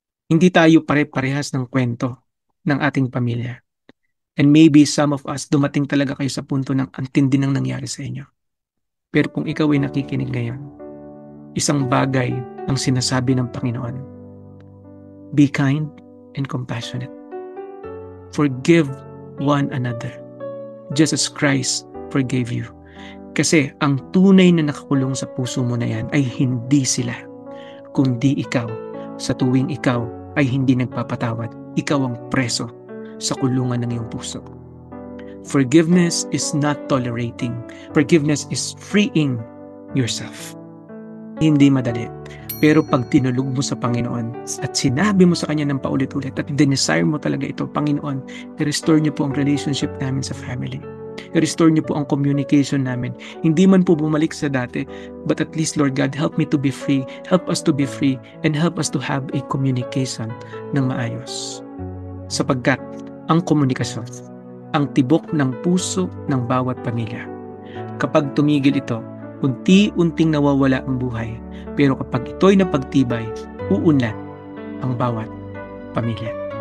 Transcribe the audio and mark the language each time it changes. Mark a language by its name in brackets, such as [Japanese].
[Filipino] Hindi tayo pare-parehas ng kwento ng ating pamilya. [English] And maybe some of us, [Filipino] dumating talaga kayo sa punto ng antindi ng nangyari sa inyo. Pero kung ikaw ay nakikinig ngayon, isang bagay ang sinasabi ng Panginoon. [English] Be kind and compassionate. Forgive one another, just as Christ forgave you. [Filipino] Kasi ang tunay na nakakulong sa puso mo na yan ay hindi sila, kundi ikaw. Sa tuwing ikaw ay hindi nagpapatawad, ikaw ang preso sa kulungan ng iyong puso. [English] Forgiveness is not tolerating. Forgiveness is freeing yourself. [Filipino] Hindi madali. Pero pag tinulog mo sa Panginoon at sinabi mo sa Kanya ng paulit-ulit at dinesire mo talaga ito, Panginoon, i-restore niyo po ang relationship namin sa family. I-restore niyo po ang communication namin. Hindi man po bumalik sa dati, [English] but at least, Lord God, help me to be free. Help us to be free and help us to have a communication [Filipino] ng maayos. Sapagkat ang komunikasyon, ang tibok ng puso ng bawat pamilya. Kapag tumigil ito, unti-unting nawawala ang buhay. Pero kapag ito'y napagtibay, uunlad ang bawat pamilya.